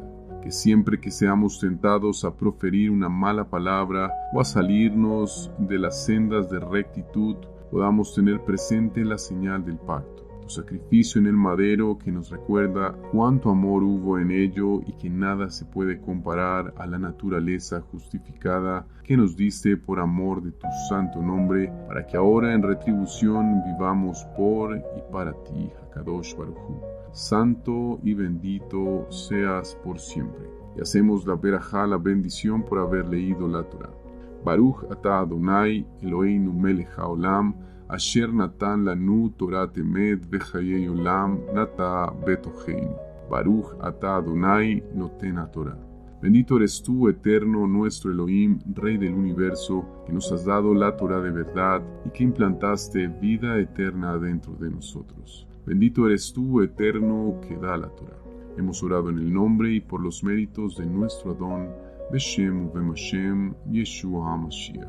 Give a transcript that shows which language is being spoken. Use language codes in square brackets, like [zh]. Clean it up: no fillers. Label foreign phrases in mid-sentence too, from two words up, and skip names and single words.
[es] Que siempre que seamos tentados a proferir una mala palabra o a salirnos de las sendas de rectitud, podamos tener presente la señal del pacto, tu sacrificio en el madero que nos recuerda cuánto amor hubo en ello y que nada se puede comparar a la naturaleza justificada que nos diste por amor de tu santo nombre, para que ahora en retribución vivamos por y para ti, [he] הקדוש ברוך הוא. [es] Santo y bendito seas por siempre. Y hacemos la verajá, la bendición, por haber leído la Torá. [he] ברוך אתה אדוני אלוהינו מלך העולם, אשר נתן לנו תורת אמת וחיי עולם נטע בתוכנו. ברוך אתה אדוני נותן התורה. [es] Bendito eres tú, eterno, nuestro Elohim, Rey del universo, que nos has dado la Torá de verdad y que implantaste vida eterna dentro de nosotros. Bendito eres tú, eterno, que da la Torá. Hemos orado en el nombre y por los méritos de nuestro Adón, [he] בשם ובמשם, ישוע המשיח.